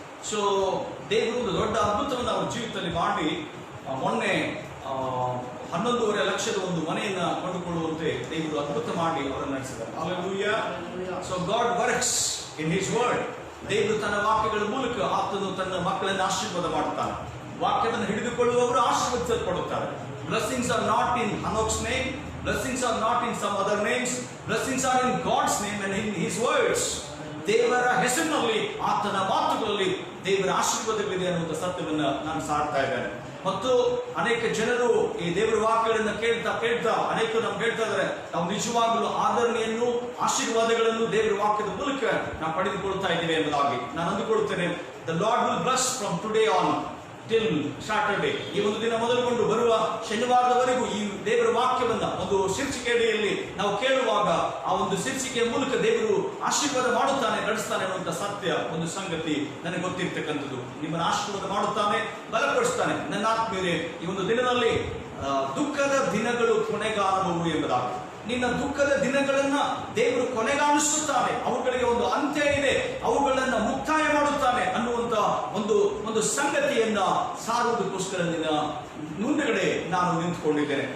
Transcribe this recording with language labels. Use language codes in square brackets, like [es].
[kn] So ದೇವರು ಒಂದು ದೊಡ್ಡ ಅದ್ಭುತವನ್ನು ಅವ್ರ ಜೀವಿತದಲ್ಲಿ ಮಾಡಿ ಮೊನ್ನೆ 11.5 ಲಕ್ಷದ ಒಂದು ಮನೆಯನ್ನ ಕೊಂಡುಕೊಳ್ಳುವಂತೆ ದೇವರು ಅದ್ಭುತ ಮಾಡಿ ಅವರನ್ನು ನಡೆಸಿದ್ದಾರೆ. Hallelujah. [en] So God works in His word. [kn] ದೇವರು ತನ್ನ ವಾಕ್ಯಗಳ ಮೂಲಕ ಆತನು ತನ್ನ ಮಕ್ಕಳನ್ನು ಆಶೀರ್ವಾದ ಮಾಡುತ್ತಾನೆ. ವಾಕ್ಯವನ್ನು ಹಿಡಿದುಕೊಳ್ಳುವವರು ಆಶೀರ್ವದಿಸಲ್ಪಡುತ್ತಾರೆ. [en] Blessings are not in Hanok's name. Blessings are not in some other names. Blessings are in God's name and in His words. [kn] ದೇವರ ಹೆಸರಿನಲ್ಲಿ, ಆತನ ಮಾತುಗಳಲ್ಲಿ ದೇವರ ಆಶೀರ್ವಾದಗಳಿದೆ ಅನ್ನುವಂಥ ಸತ್ಯವನ್ನ ನಾನು ಸಾರ್ತಾ ಇದ್ದೇನೆ. ಮತ್ತು ಅನೇಕ ಜನರು ಈ ದೇವರ ವಾಕ್ಯಗಳನ್ನು ಕೇಳ್ತಾ ಅನೇಕರು ನಮ್ಗೆ ಹೇಳ್ತಾ ಇದ್ದಾರೆ, ನಾವು ನಿಜವಾಗಲೂ ಆದರಣೆಯನ್ನು, ಆಶೀರ್ವಾದಗಳನ್ನು ದೇವರ ವಾಕ್ಯದ ಮೂಲಕ ನಾವು ಪಡೆದುಕೊಳ್ತಾ ಇದ್ದೇವೆ ಎಂಬುದಾಗಿ ನಾನು ಅಂದುಕೊಳ್ಳುತ್ತೇನೆ. [en] The Lord will bless from today on till Saturday. [kn] ಈ ಒಂದು ದಿನ ಮೊದಲುಗೊಂಡು ಬರುವ ಶನಿವಾರದವರೆಗೂ ಈ ದೇವರ ವಾಕ್ಯವನ್ನ ಒಂದು ಶೀರ್ಷಿಕೆಯಲ್ಲಿ ನಾವು ಕೇಳುವಾಗ ಆ ಒಂದು ಶೀರ್ಷಿಕೆಯ ಮೂಲಕ ದೇವರು ಆಶೀರ್ವಾದ ಮಾಡುತ್ತಾನೆ, ನಡೆಸ್ತಾನೆ ಅನ್ನುವಂಥ ಸತ್ಯ ಒಂದು ಸಂಗತಿ ನನಗೆ ಗೊತ್ತಿರ್ತಕ್ಕಂಥದ್ದು. ನಿಮ್ಮನ್ನು ಆಶೀರ್ವಾದ ಮಾಡುತ್ತಾನೆ, ಬಲಪಡಿಸ್ತಾನೆ. ನನ್ನ ಆತ್ಮೀಯರೇ, ಈ ಒಂದು ದಿನದಲ್ಲಿ ದುಃಖದ ದಿನಗಳು ಕೊನೆಗಾಣುವವು ಎಂಬುದಾಗಿ, ನಿನ್ನ ದುಃಖದ ದಿನಗಳನ್ನ ದೇವರು ಕೊನೆಗಾಣಿಸುತ್ತಾನೆ, ಅವುಗಳಿಗೆ ಒಂದು ಅಂತ್ಯ ಇದೆ, ಅವುಗಳನ್ನ ಮುಕ್ತಾಯ ಮಾಡುತ್ತಾನೆ ಅನ್ನುವಂತ ಒಂದು ಸಂಗತಿಯನ್ನ ಸಾರುವುದಕ್ಕೋಸ್ಕರ ನಿನ್ನ ಮುಂದಗಡೆ ನಾನು ನಿಂತುಕೊಂಡಿದ್ದೇನೆ.